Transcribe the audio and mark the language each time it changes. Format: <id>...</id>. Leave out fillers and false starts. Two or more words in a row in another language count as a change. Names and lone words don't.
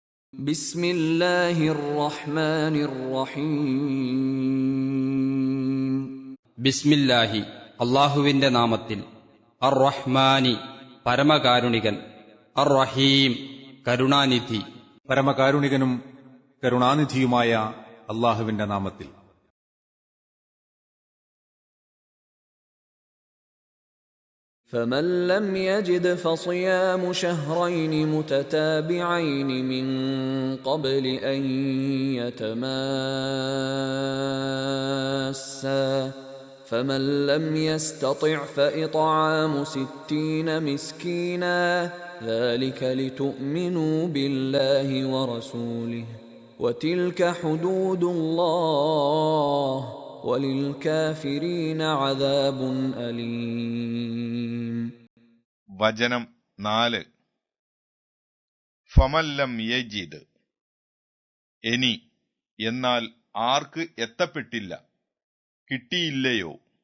<ar>بسم الله الرحمن الرحيم</ar> <ml>ബിസ്മില്ലാഹി അള്ളാഹുവിന്റെ നാമത്തിൽ. അർ റഹ്മാനി പരമകാരുണികൻ, അർ റഹീം കരുണാനിധി. പരമകാരുണികനും കരുണാനിധിയുമായ അള്ളാഹുവിന്റെ നാമത്തിൽ.</ml> <ar>فمن لم يجد فصيام شهرين متتابعين من قبل أن يتماسا فمن لم يستطع فإطعام 60 مسكينا ذلك لتؤمنوا بالله ورسوله وتلك حدود الله وللكافرين عذاب أليم.</ar> <ml>വചനം 4.</ml> <ar>فمن لم يجد,</ar> <ml>എനി എന്നാൽ ആർക്ക് എത്തപ്പെട്ടില്ല, കിട്ടിയില്ലയോ.</ml>